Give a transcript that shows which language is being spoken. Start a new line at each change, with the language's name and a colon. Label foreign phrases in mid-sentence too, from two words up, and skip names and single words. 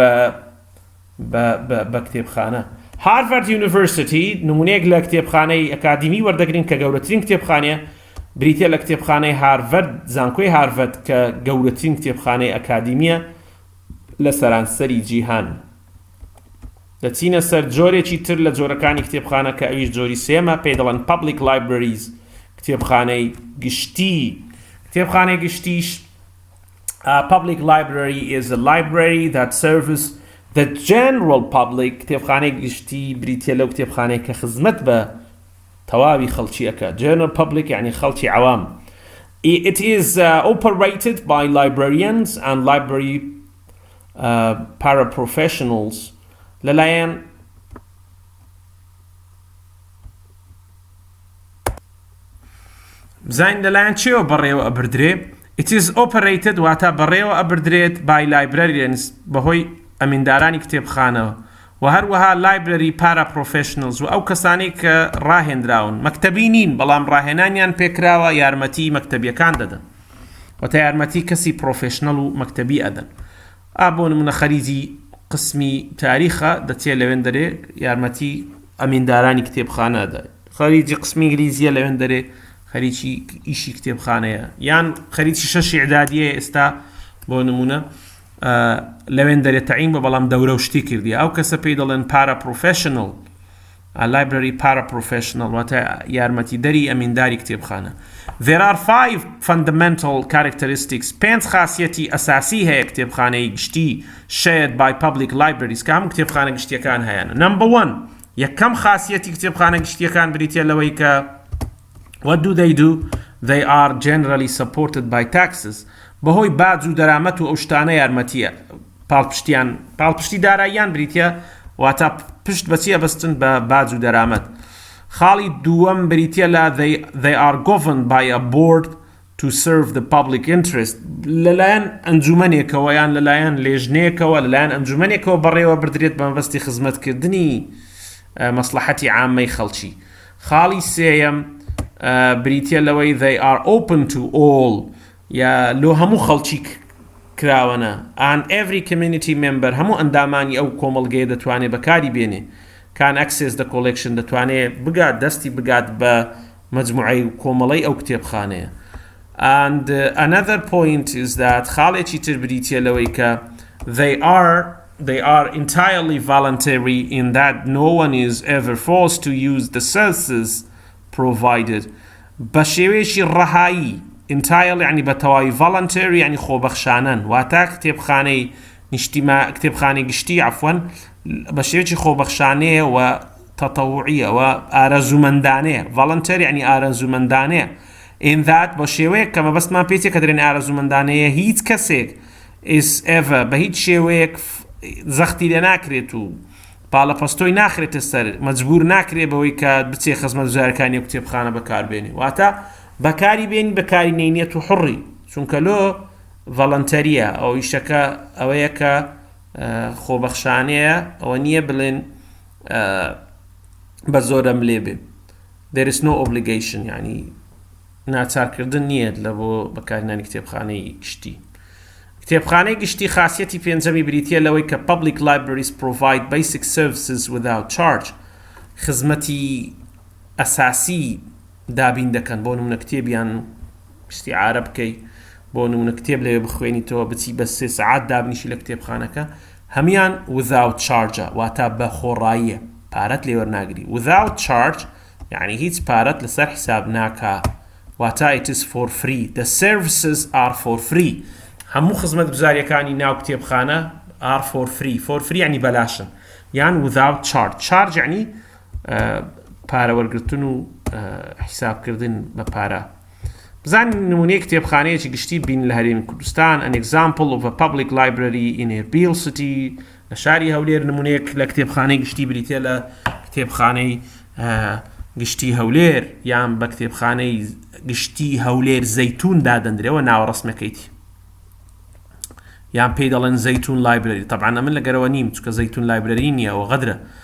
Central Kurdish: بە کتێبخانە هارڤارد یونیڤەرسیتی نمونەیەک لە کتێبخانەی ئەکادیمی وەردەگرین کە گەورەترین کتێبخانەیە بریتیە لە کتێبخانەی هارڤارد زانکۆی هارڤارد کە گەورەترین کتێبخانەی ئەکادیمیە لە سەرانسەری جیهان دەچینە سەر جۆرێکی تر لە جۆرەکانی کتێبخانە کە ئەویش جۆری سێمە پێی دەڵێن
English: public libraries
Central Kurdish: کتێبخانەی گشتی کتێبخانەی گشتیش
English: public library is a library that serves the general public
Central Kurdish: کتێبخانەی گشتی بریتیە لەو کتێبخانەی کە خزمەت بە تەواوی خەڵکی ئەکە
English: general public
Central Kurdish: یعنی خەڵکی عوام
English: it is operated by librarians and library paraprofessionals
Central Kurdish: لەلایەن بزانین لەلایەن چێوە بەڕێوە ئەبردرێ
English: It is operated
Central Kurdish: واتە بەڕێوە ئەبردرێت
English: by librarians
Central Kurdish: بەهۆی ئەمیندارانی کتێبخانەوە و هەروەها
English: library paraprofessionals
Central Kurdish: و ئەو کەسانی کە ڕاهێنراون مەکتەبی نین بەڵام ڕاهێنانیان پێکراوە یارمەتی مەکتەبیەکان دەدەن واتە یارمەتی کەسی پرۆفێشنەڵ و مەکتەبی ئەدەن بۆ نمونە خەریجی قسمی تاریخە دەچێت لەوێن دەرێ یارمەتی ئەمیندارانی کتێبخانە دەدەن خەریجی قسمی ئینگلیزیە لەوێن دەرێ خەریکی ئیشی کتێبخانەیە یان خەریکی شەشی ئیعدادیە ئێستا بۆ نمونە لەوێن دەرێت تەعین بە بەڵام دەورە و شتی کردی ئەو کەسە پێی دەڵێن
English: paraprofessional library paraprofessional
Central Kurdish: واتە یارمەتیدەری ئەمینداری کتێبخانە.
English: There are 5 fundamental characteristics
Central Kurdish: 5 خاصیەتی ئەساسی هەیە کتێبخانەی گشتی
English: shared by public libraries
Central Kurdish: کە هەموو کتێبخانە گشتیەکان هەیەن. Number 1 یەکەم خاصیەتی کتێبخانە گشتیەکان بریتە لەوەی کە
English: what do? They are generally supported by taxes
Central Kurdish: بەهۆی باج و دەرامەت و ئەو شتانە یارمەتیە پاڵپشتی داراییان بریتە واتە پشت بەچیە بەستن بە باج و دەرامەت. خاڵی دووەم بریتە لە
English: they are governed by a board to serve the public interest
Central Kurdish: لەلایەن ئەنجومەنێکەوە یان لەلایەن لێژنەیەکەوە لەلایەن ئەنجومەنێکەوە بەڕێوە بردرێت بە مەبەستی خزمەتکردنی مەسلحەتی عامەی خەڵکی. خاڵی سێیەم بریتە لەوەی
English: they are open to all
Central Kurdish: یا لۆ هەموو خەڵکی کراوەنە
English: and every community member
Central Kurdish: هەموو ئەندامانی ئەو کۆمەڵگەیە دەتوانێت بەکاری بێنێ
English: can access the collection
Central Kurdish: دەتوانێت بگات دەستی بگات بە مەجموعەی کۆمەڵەی ئەو کتێبخانەیە.
English: and another point is that
Central Kurdish: خاڵێکی تر بریتە لەوەی کە
English: they are entirely voluntary in that no one is ever forced to use the services provided
Central Kurdish: بە شێوەیەکی ڕەهایی
English: entirely
Central Kurdish: يعني بتواي
English: voluntary
Central Kurdish: يعني خۆبەخشانن واتە کتێبخانەی گشتی عفوا بە شێوەیەکی خۆبەخشانەیە و تەتەووعیە و ئارەزومەندانەیە voluntary يعني ئارەزومەندانەیە
English: in that
Central Kurdish: بە شێوەیەک کە مەبەستمان پێچێ کە دەرێن ئارەزومەندانەیە هیچ کەسێک
English: is ever
Central Kurdish: بە هیچ شێوەیەک زەختی لێ ناکرێت و پاڵەپەستۆی ناخرێتە سەر مەجبور ناکرێت بەوەی کە بچێ خزمەت جۆرەکانی و کتێبخانە بەکاربێنێ واتە بەکاری بێنی بەکاری نەینێت و حڕی چونکە لۆ ڤەڵەنتەریە ئەو ئیشەکە ئەوەیە کە خۆبەخشانەیە ئەوە نییە بڵێن بە زۆرم لێ بێ
English: there is no obligation
Central Kurdish: یعنی ناچارکردن نییە لە بۆ بەکارهێنانی کتێبخانەی گشتی. کتێبخانەی گشتی خاصیەتی پێنجەمی بریتە لەوەی کە
English: public libraries provide basic services without charge
Central Kurdish: خزمەتی ئەساسی دابین دەکەن بۆ نمونە کتێبیان استیعارە بکەی بۆ نمونە کتێب لەوێ بخوێنیتەوە بچی بە 3 ساعات دابنیشی لە کتێبخانەکە هەمیان
English: without charge
Central Kurdish: واتە بە خۆڕاییە پارەت لێ وەرناگری
English: without charge
Central Kurdish: یعنی هیچ پارەت لەسەر حساب ناکا واتە
English: it is for free the services are for free
Central Kurdish: هەموو خزمەت گوزاریەکانی ناو کتێبخانە
English: are for free
Central Kurdish: یعنی بەلاشن یان
English: without charge
Central Kurdish: یعنی پارەوەرگرتن و حسابکردن بە پارە. بزانین نمونەی کتێبخانەیەکی گشتی بین لە هەرێمی کوردستان
English: an example of a public library in Erbil city
Central Kurdish: لە شاری هەولێر نمونەیەک لە کتێبخانەی گشتی بریتە لە کتێبخانەی گشتی هەولێر یان بە کتێبخانەی گشتی هەولێر زەیتون دادەندرێەوە ناوەڕەسمەکەیتی یان پێی دەڵێن زەیتون لایبرەری طبعا ئەمن لەگەرەوە نیم چونکە زەیتون لایبرەری نییە و غەدرە